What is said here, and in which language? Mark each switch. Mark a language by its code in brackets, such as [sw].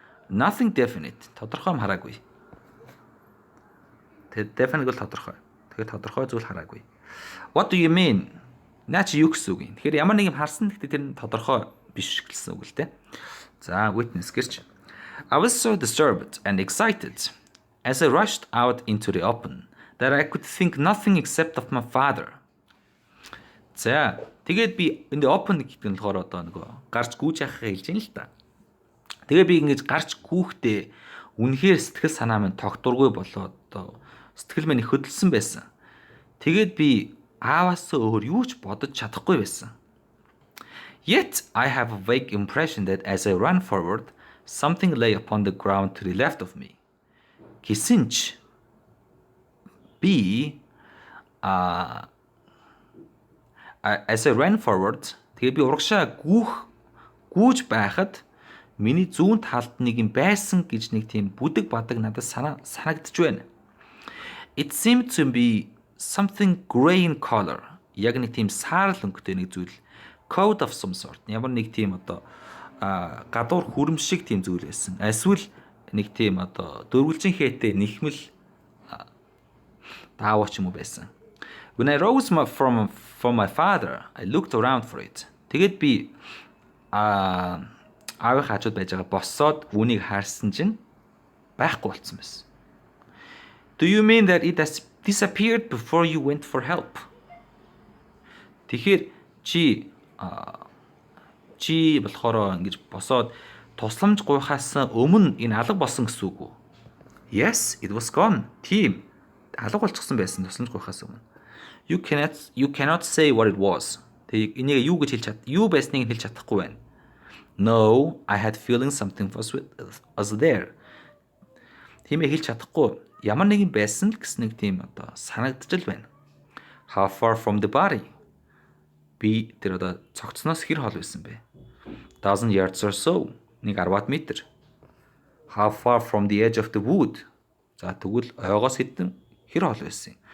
[en] Nothing definite. [mn] Тодорхой юм хараагүй. Тэ definite бол тодорхой. Тэгээд тодорхой зүйл хараагүй. [en] What do you mean? [mn] Наа чи юу гэсэн үг юм? Тэгэхээр ямар нэг юм харсан гэхдээ тэр нь тодорхой биш гэсэн үг л дээ. За, witness гэрч. [en] I was so disturbed and excited as I rushed out into the open that I could think nothing except of my father. [mn] За, тэгээд би энэ open гэдэг нь болохоор одоо нөгөө гарч гүйж яхахыг хэлж юм л та. Тэгээд би ингэж гарч гүйхдээ үнэхээр сэтгэл санаа минь тогтургүй болоод одоо сэтгэл минь хөдөлсөн байсан. Тэгээд би ааваас өөр юу ч бодож чадахгүй байсан. [en] Yet I have a vague impression that as I ran forward, something lay upon the ground to the left of me. [mn] Гэсэн ч би [en] as I ran forward, [mn] тэгээд би урагшаа гүйж байхад миний зүүн талд нэг юм байсан гэж нэг тийм бүдэг бадаг надад санагдж байна. [en] It seemed to be something gray in color. [mn] Яг нэг тийм саарл өнгөтэй нэг зүйл. [en] Coat of some sort. [mn] Ямар нэг тийм одоо гадуур хүрм шиг тийм зүйл байсан. Эсвэл нэг тийм одоо дөрвөлжин хээтэй нэхмэл даавч юм уу байсан. [en] When I rose from my father, I looked around for it. [mn] Тэгээд би аавын хажууд байж байгаа боссоод үүнийг харсан чинь байхгүй болсон байсан. [en] Do you mean that it has disappeared before you went for help? [mn] Тэгэхээр чи болохоор ингэж босоод тусламж гуйхаас өмнө энэ алга болсон гэсэн үг үү? [en] Yes, it was gone. [mn] Тийм. Алга болчихсон байсан тусламж гуйхаас өмнө. [en] You cannot say what it was. [mn] Тэг энийг юу гэж юу байсныг хэлж чадахгүй байна. [en] No, I had feeling something was there. [mn] Тиймээ хэлж чадахгүй. Ямар нэгэн байсан л гэсэн нэг тийм одоо санагдчихл байна. [en] How far from the body? [mn] Би тэр одоо цогцсноос хэр хол байсан бэ? [en] 1000 yards or so. [mn] Нэг 10 метр. [en] How far from the edge of the wood? [mn] За тэгвэл ойгоос хэдэн хэр хол байсан?